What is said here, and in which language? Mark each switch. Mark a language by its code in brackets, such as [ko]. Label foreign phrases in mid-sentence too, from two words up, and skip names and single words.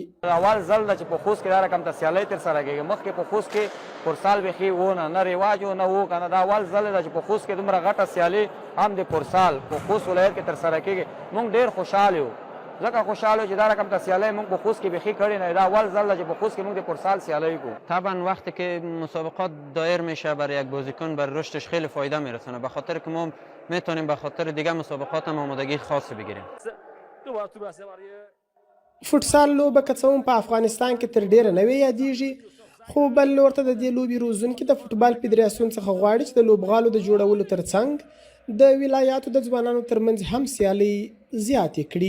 [ps] اول ځل ده چې په خوست کې دا رقم ته سیالۍ ترسره کېږي. مخکې په خوست کې فوټسال بیخي و نه رواج و نه و که نه. دا اول ځل ده چې په خوست کې دومره غټه سیالي هم د فوټسال په خوست ولایت کې ترسره کېږي. موږ ډېر خوشحال یو، ځکه خوشحال یو چې دا رقم ته سیالۍ موږ په خوست کې بیخي کړې نه. دا اول ځل ده چې په خوست کې موږ د فوټسال سیالۍ کوو. [fa] طبعا وقتی که مسابقات دایر میشه برای یک بازیکن بر رشدش خیلی فایده میرسونه، به خاطر که ما میتونیم به خاطر دیگه مسابقات هم آمادگی خاصی بگیریم. [ps] فوټسال لوبه که څه هم په افغانستان کې تر ډیره نوې یادیږي، خو بل لور ته د دې لوبې روزونکي د فوټبال فدراسیون څخه غواړي چې د لوبغالو د جوړولو ترڅنګ د ولایاتو د ځوانانو ترمنځ هم سیالۍ زیاتې کړي.